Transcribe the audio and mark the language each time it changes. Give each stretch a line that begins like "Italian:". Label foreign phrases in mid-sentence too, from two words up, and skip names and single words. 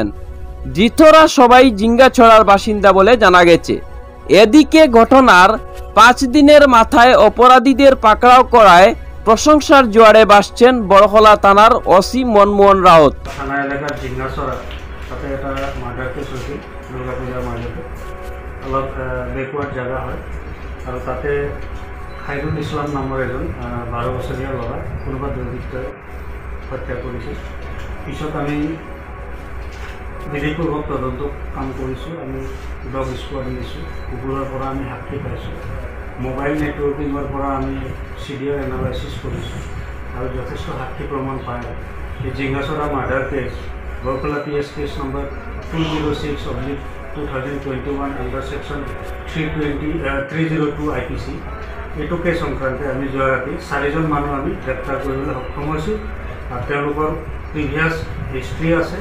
Bangla: ধৃতরা সবাই জিঙ্গাছড়ার বাসিন্দা বলে জানা গেছে। এদিকে ঘটনার 5 দিনের মাথায় অপরাধীদের পাকড়াও করায় প্রশংসার জোয়ারে ভাসছেন বড়খলা থানার ওসি মনমোহন রাউত। থানা এলাকার জিঙ্গাছড়া তাতে এটা
English: murder case
Bangla: হয়েছে, দুর্গা পূজার মার্ডারে।
Assamese: অলপ বেকওয়ার্ড জায়গা হয় আৰু তাতে খাইরুল ইসলাম নামৰ এজন 12 বছৰীয়া ল'ৰা কোনোবা দুৰ্বৃত্তই হত্যা কৰিছে। পিছত আমি বিধিপূৰ্বক তদন্ত কাম কৰিছোঁ। আমি
English: dog squad
Assamese: নিছোঁ, কুকুৰৰ পৰা আমি সাক্ষী পাইছোঁ,
English: mobile networking
Assamese: পৰা আমি
English: CDR analysis
Assamese: কৰিছোঁ আৰু যথেষ্ট সাক্ষী প্ৰমাণ পাই এই জিংগাচৰা
English: murder case
Assamese: বৰপেটা
English: PS case number 206/2021 under section 302 IPC
Assamese: এইটো কেছ সংক্ৰান্তে আমি যোৱা ৰাতি 4জন মানুহ আমি গ্ৰেপ্তাৰ কৰিবলৈ সক্ষম হৈছোঁ আৰু তেওঁলোকৰ
English: previous history
Assamese: আছে।